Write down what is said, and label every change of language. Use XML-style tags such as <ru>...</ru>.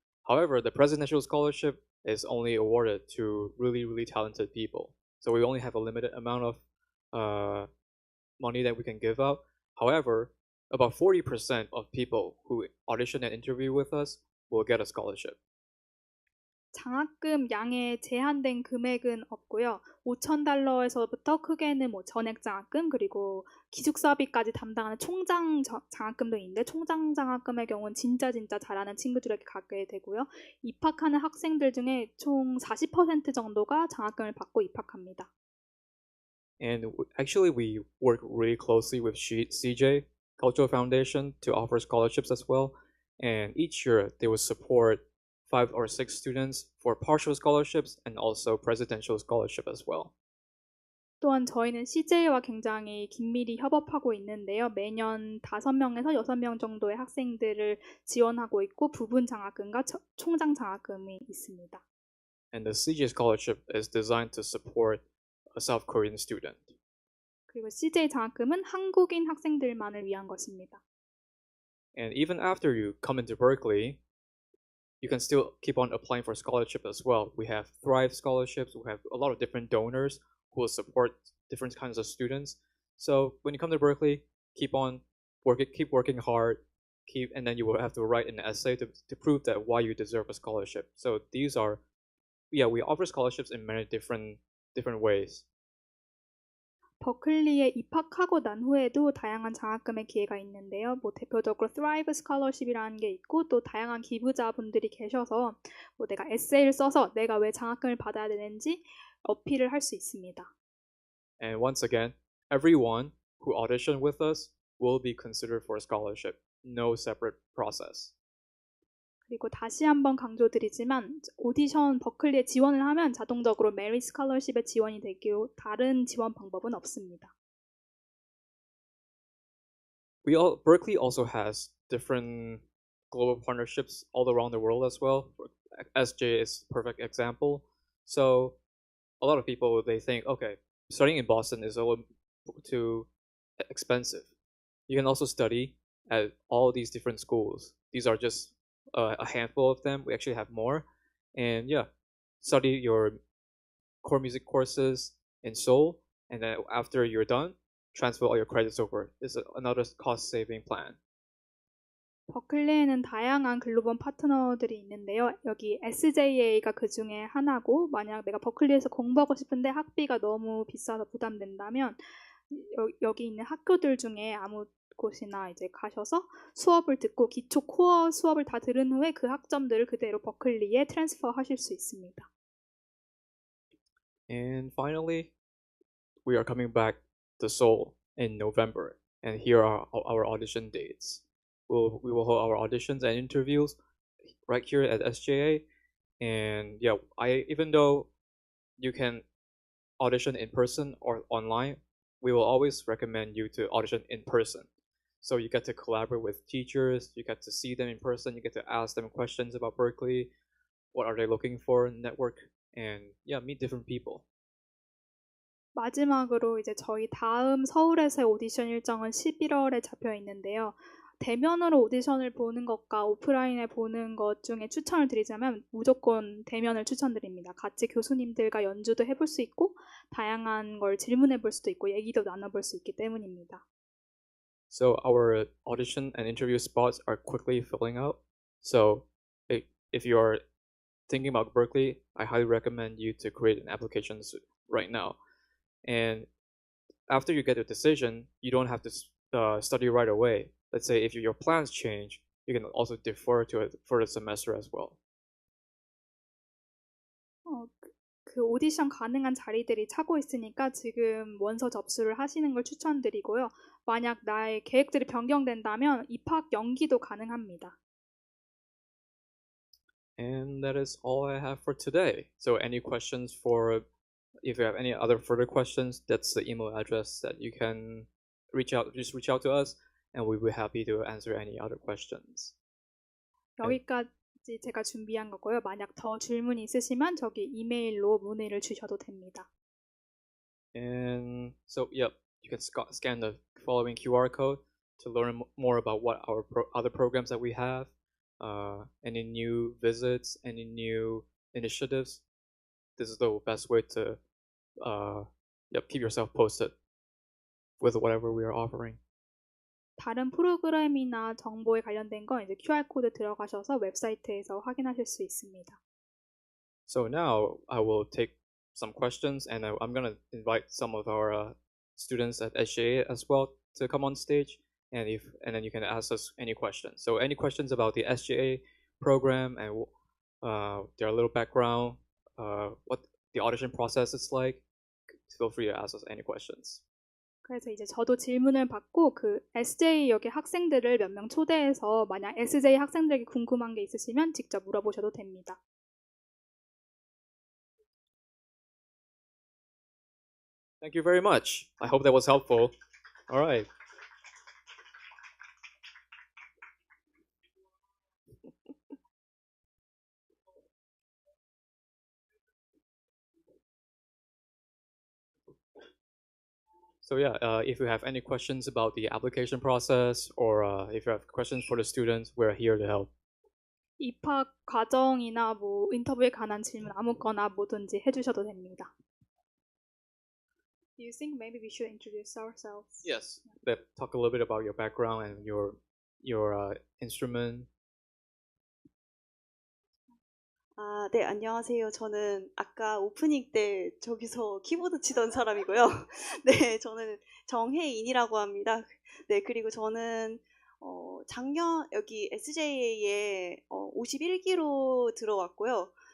<en>However, the presidential scholarship is only awarded to really, really talented people. So we only have a limited amount of money that we can give out. However, about 40% of people who audition and interview with us will get a scholarship.</en> <ko>장학금 양에 제한된 금액은 없고요. $5,000에서부터 크게는 뭐 전액 장학금 그리고 기숙사비까지 담당하는 총장 장학금도 있는데 총장 장학금의 경우는 진짜 잘하는 친구들에게 가게 되고요. 입학하는 학생들 중에 총 40% 정도가 장학금을 받고 입학합니다.</ko> <en>And actually we work really closely with CJ, Cultural Foundation, to offer scholarships as well. And each year they will support 5 or 6 students for partial scholarships and also presidential scholarship as well.</en> <ko>또한 저희는 CJ와 굉장히 긴밀히 협업하고 있는데요. 매년 5명에서 6명 정도의 학생들을 지원하고 있고 부분 장학금과 총장 장학금이 있습니다.</ko> <en>And the CJ scholarship is designed to support a South Korean student.</en> <ko>그리고 CJ 장학금은 한국인 학생들만을 위한 것입니다.</ko> <en>And even after you come into Berklee, you can still keep on applying for scholarship as well. We have Thrive scholarships. We have a lot of different donors who will support different kinds of students. So when you come to Berklee, keep working hard, and then you will have to write an essay to prove that why you deserve a scholarship. So we offer scholarships in many different ways.</en> <ko>버클리에 입학하고 난 후에도 다양한 장학금의 기회가 있는데요. 뭐 대표적으로 Thrive 스콜러십이라는 게 있고 또 다양한 기부자분들이 계셔서 뭐 내가 에세이를 써서 내가 왜 장학금을 받아야 되는지 어필을 할 수 있습니다.</ko> <en>And once again, everyone who auditioned with us will be considered for a scholarship. No separate process.</en> <ko>그리고 다시 한번 강조드리지만 오디션 버클리에 지원을 하면 자동적으로 메리 스칼러십에 지원이 되고 다른 지원 방법은 없습니다.</ko> <en>Berklee also has different global partnerships all around the world as well. SJA is a perfect example. So a lot of people, they think, okay, studying in Boston is a little too expensive. You can also study at all these different schools. These are just a handful of them. We actually have more. And yeah, study your core music courses in Seoul, and then after you're done, transfer all your credits over. This is another cost-saving plan.</en> <ko>버클리에는 다양한 글로벌 파트너들이 있는데요. 여기 SJA가 그 중에 하나고, 만약 내가 버클리에서 공부하고 싶은데 학비가 너무 비싸서 부담된다면 여기 있는 학교들 중에 아무 곳이나 이제 가셔서 수업을 듣고 기초 코어 수업을 다 들은 후에 그 학점들을 그대로 버클리에 트랜스퍼 하실 수 있습니다.</ko> <en>And finally, we are coming back to Seoul in November, and here are our audition dates. We will hold our auditions and interviews right here at SJA, and yeah, even though you can audition in person or online, we will always recommend you to audition in person. So you get to collaborate with teachers, you get to see them in person, you get to ask them questions about Berklee, what are they looking for, network, and yeah, meet different people.</en> <ko>마지막으로 이제 저희 다음 서울에서의 오디션 일정은 11월에 잡혀 있는데요. 대면으로 오디션을 보는 것과 오프라인에 보는 것 중에 추천을 드리자면 무조건 대면을 추천드립니다. 같이 교수님들과 연주도 해볼 수 있고 다양한 걸 질문해 볼 수도 있고 얘기도 나눠볼 수 있기 때문입니다.</ko> <en>So our audition and interview spots are quickly filling out. So if you are thinking about Berklee, I highly recommend you to create an application right now. And after you get a decision, you don't have to study right away. Let's say if your plans change, you can also defer to it for the semester as well.</en> <ko>그 오디션 가능한 자리들이 차고 있으니까 지금 원서 접수를 하시는 걸 추천드리고요. 만약 나의 계획들이 변경된다면 입학 연기도 가능합니다.</ko> <en>And that is all I have for today. So any questions if you have any other further questions, that's the email address that you can reach out to us, and we'll be happy to answer any other questions.</en> <ko>여기까지 제가 준비한 거고요. 만약 더 질문이 있으시면 저기 이메일로 문의를 주셔도 됩니다.</ko> <en>And so, yep, you can scan the following QR code to learn more about what our other programs that we have, any new visits, any new initiatives. This is the best way to keep yourself posted with whatever we are offering.</en> <ko>다른 프로그램이나 정보에 관련된 건 이제 QR 코드 들어가셔서 웹사이트에서 확인하실 수 있습니다.</ko> <en>So now I will take some questions, and I'm going to invite some of our students at SJA as well to come on stage, and then you can ask us any questions. So any questions about the SJA program and their little background, what the audition process is like, feel free to ask us any questions.</en> <ko>그래서 이제 저도 질문을 받고 그 SJ 여기 학생들을 몇 명 초대해서 만약 SJ 학생들에게 궁금한 게 있으시면 직접 물어보셔도 됩니다.</ko> <en>Thank you very much. I hope that was helpful. All right. So yeah, if you have any questions about the application process or if you have questions for the students, we're here to help.</en> <ko>입학 과정이나 뭐 인터뷰에 관한 질문 아무거나 뭐든지 해주셔도 됩니다.</ko> <en>Do you think maybe we should introduce ourselves? Yes. Talk a little bit about your background and your instrument.</en> <ko>네, 안녕하세요. 저는 아까 오프닝 때 저기서 키보드 치던 사람이고요. 네, 저는 정혜인이라고 합니다. 네, 그리고 저는 작년 여기 SJA에 51기로 들어왔고요.</ko>